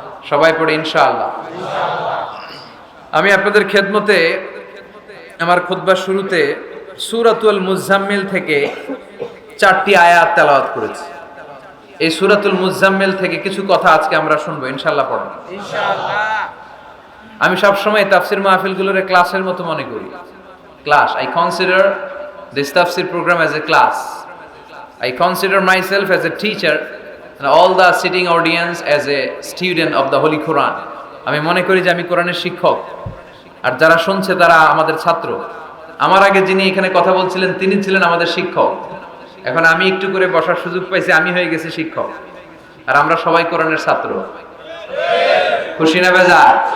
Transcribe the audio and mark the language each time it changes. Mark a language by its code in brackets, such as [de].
[bn] সবাই পড়ে ইনশাআল্লাহ। আমি আপনাদের খেদমতে আমার খুতবার শুরুতে সূরাতুল মুজাম্মিল থেকে 4টি আয়াত তেলাওয়াত করেছি। এই সূরাতুল মুজাম্মিল থেকে কিছু কথা আজকে আমরা শুনবো ইনশাআল্লাহ। পড়েন ইনশাআল্লাহ। আমি সব সময় তাফসীর মাহফিলগুলোরে ক্লাসের মতো মনে করি। [en] Class, I consider this tafsir program as a class. I consider myself as a teacher and all the sitting audience as a student of the Holy Quran. [bn] আমি মনে করি যে আমি কোরআনের শিক্ষক, আর যারা শুনছে তারা আমাদের ছাত্র। আমার আগে যিনি এখানে কথা বলছিলেন তিনি ছিলেন আমাদের শিক্ষক। এখন আমি একটু করে বসার সুযোগ পাইছি, আমি হয়ে গেছি শিক্ষক, আর আমরা সবাই কোরআনের ছাত্র। খুশি না বেজার?